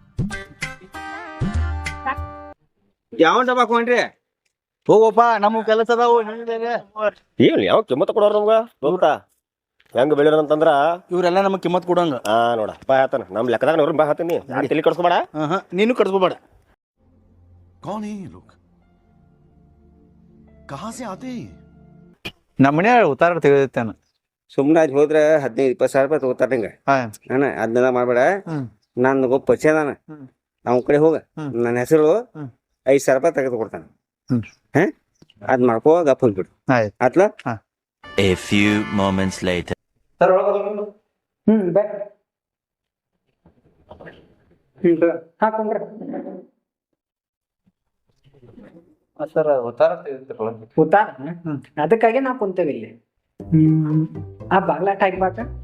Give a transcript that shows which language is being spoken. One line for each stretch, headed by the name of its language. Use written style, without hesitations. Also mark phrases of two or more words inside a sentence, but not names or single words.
Kannada: ಯಾವ ಡಬ್ಬ ಕೊಂಡ್ರಿ ಹೋಗಪ್ಪ ನಮ್ಮ ಕೆಲಸ ಅದಾವು. ಏನ್ ಯಾವ ಕಿಮ್ಮತ್ ಕೊಡೋರು ನಮ್ಗ ಗೊತ್ತಾ ಹೆಂಗ್ ಬೆಳಿರಂತಂದ್ರ ಇವ್ರೆಲ್ಲ ನಮಗ್ ಕಿಮ್ಮತ್ ಕೊಡಂಗ. ನೋಡ ಬಾ ಆತನ ನಮ್ ಲೆಕ್ಕದಾಗ ನೋಡ್ರಿ ಬಾ ಹಾತೀನಿ ತಲೆ ಕಡ್ಸ್ಕೊಬೇಡ. ನೀನು ಕಟ್ಸ್ಕೋಬೇಡ.
Hindi: कौन है ये लोग? कहां से आते हैं?
Kannada: ನಮ್ಮ ಮನೆ ಉತ್ತಾರ ತೆಗೆದಿತ್ತಾನ. ಸುಮ್ಮನೆ ಅಲ್ಲಿ ಹೋದ್ರೆ 15-20 ಸಾವಿರ ರೂಪಾಯಿ ತಗೋತಾರ ಹಿಂಗ ಅಣ್ಣ. ಅದನ್ನೆಲ್ಲ ಮಾಡ್ಬೇಡ. ನಾನು ಒಬ್ಬ ಪರಿಚಯ ಅದಾನ ಅವ್ನ ಕಡೆ ಹೋಗ ನನ್ನ ಹೆಸರು 5 ಸಾವಿರ ರೂಪಾಯಿ ತೆಗೆದು ಕೊಡ್ತಾನ. ಅದ್ ಮಾಡ್ಕೋ ಗಪ್ಪ ಹೋಗ್ಬಿಡು ಆತ್ಲ.
English: A few moments later.
Kannada: ಸರ್ ಉತ್ತಾರ ಉತ್ತಾರ ಅದಕ್ಕಾಗಿ ನಾ ಕುಂತೇವಿ ಇಲ್ಲಿ. ಆ ಬಾಗ್ಲಾಟ ಹಾಕ್ಬಾಕ.